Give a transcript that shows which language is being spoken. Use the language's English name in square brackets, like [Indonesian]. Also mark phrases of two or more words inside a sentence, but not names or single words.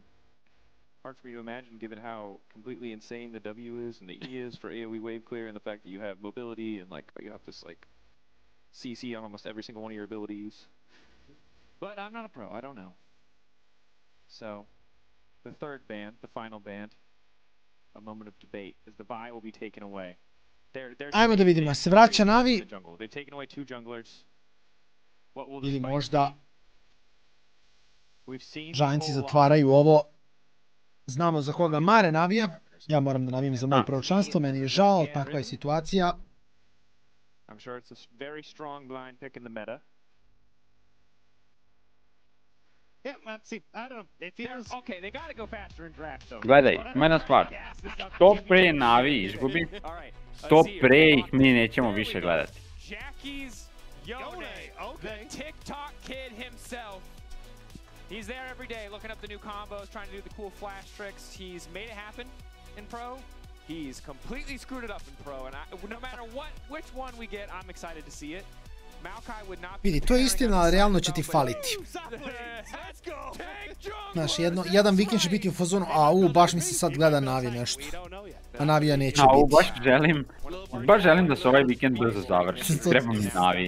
[English] Hard for me to imagine, given how completely insane the W is and the E is for AoE wave clear, and the fact that you have mobility and like you have this like CC on almost every single one of your abilities. But I'm not a pro. I don't know. So, the third band, the final band, a moment of debate, is the buy will be taken away. [Serbian] Ajmo da vidimo, se vraća Navi. [English] They've taken away 2 junglers. What will [Serbian] Ili možda [English] We've seen [Serbian] Giantsi zatvaraju ovo. Znamo za koga Mare navija. Ja moram da navijam za moje proročanstvo, meni je žao, takva je situacija. [English] I'm sure it's a very strong blind pick in the meta. Yeah, well, see, I don't know. It feels okay. They gotta go faster in draft, though. [Serbian] Gledaj, ima jedna stvar. Što pre Navi izgubi, što pre ih mi nećemo više gledati. [English] Jackie's Yone, the TikTok kid himself. He's there every day looking up the new combos, trying to do the cool flash tricks. He's made it happen in Pro. He's completely screwed it up in Pro, and no matter which one we get, I'm excited to see it. [Serbian] Vidi, to je istina, ali realno će ti faliti. Znaš, jedan vikend će biti u fazonu, baš mi se sad gleda Navi nešto. A Navija neće biti. Baš želim da se ovaj vikend brzo završi. Treba mi Navi.